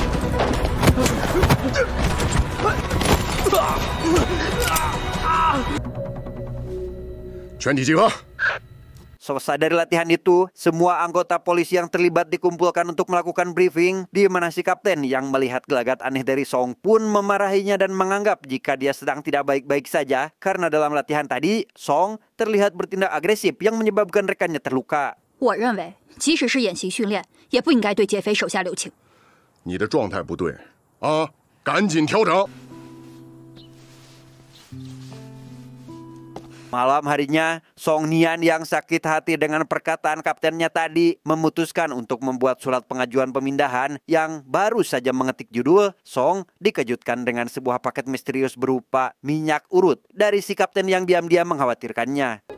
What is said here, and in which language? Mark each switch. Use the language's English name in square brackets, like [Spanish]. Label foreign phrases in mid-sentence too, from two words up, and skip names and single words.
[Indonesian] Selesai dari latihan itu, semua anggota polisi yang terlibat dikumpulkan untuk melakukan briefing, di mana si kapten yang melihat gelagat aneh dari Song pun memarahinya dan menganggap jika dia sedang tidak baik-baik saja karena dalam latihan tadi, Song terlihat bertindak agresif yang menyebabkan rekannya terluka. [Chinese] 我认为，即使是演习训练，也不应该对劫匪手下留情。你的状态不对啊，赶紧调整。 [Indonesian] Malam harinya, Song Nian yang sakit hati dengan perkataan kaptennya tadi memutuskan untuk membuat surat pengajuan pemindahan yang baru saja mengetik judul. Song dikejutkan dengan sebuah paket misterius berupa minyak urut dari si kapten yang diam-diam mengkhawatirkannya.